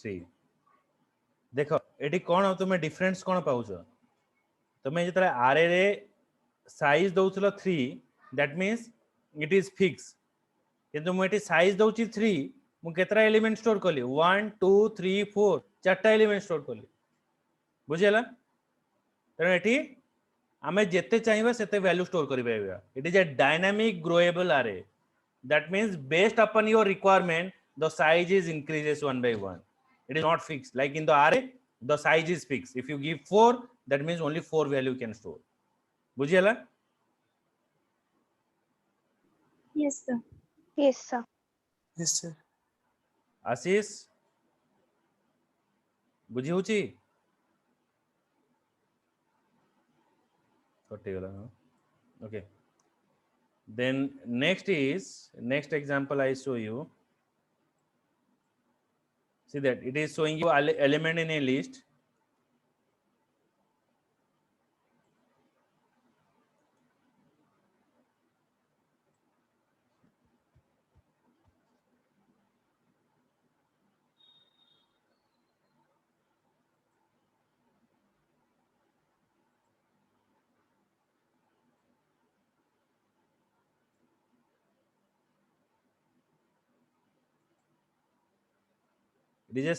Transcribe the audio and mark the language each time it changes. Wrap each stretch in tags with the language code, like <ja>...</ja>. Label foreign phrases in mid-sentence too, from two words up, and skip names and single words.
<or>3 ଦେଖ ଏଠି କଣ ତୁମେ ଡିଫରେନ୍ସ କଣ ପାଉଛ ତୁମେ ଯେତେବେଳେ array ରେ ସାଇଜ ଦେଉଥିଲ 3</or> <en>that means it is fix</en> <or>କିନ୍ତୁ ମୁଁ ଏଠି ସାଇଜ ଦେଉଛି 3 ମୁଁ କେତୋଟା ଏଲିମେଣ୍ଟ ଷ୍ଟୋର କଲି 1 2 3 4 ଚାରିଟା ଏଲିମେଣ୍ଟ ଷ୍ଟୋର କଲି ବୁଝିଲ ତେଣୁ ଏଠି ଆମେ ଯେତେ ଚାହିଁବା ସେତେ ଭାଲ୍ୟୁ ଷ୍ଟୋର କରି ପାରିବା.</or> <en>it is a dynamic growable array that means based upon your requirement the size is increases one by one. It is not fixed like in the array the size is fixed. If you give 4 that means only 4 value can store.</en> <or>बुझियला?</or> <en>Yes, sir. Yes, sir. Yes, sir.</en> <or>ଆଶିଷ ବୁଝି ହେଉଛି କଟି ଗଲା.</or> <en>Okay, then next example I show you. See that it is showing you element in a list. It is a</en>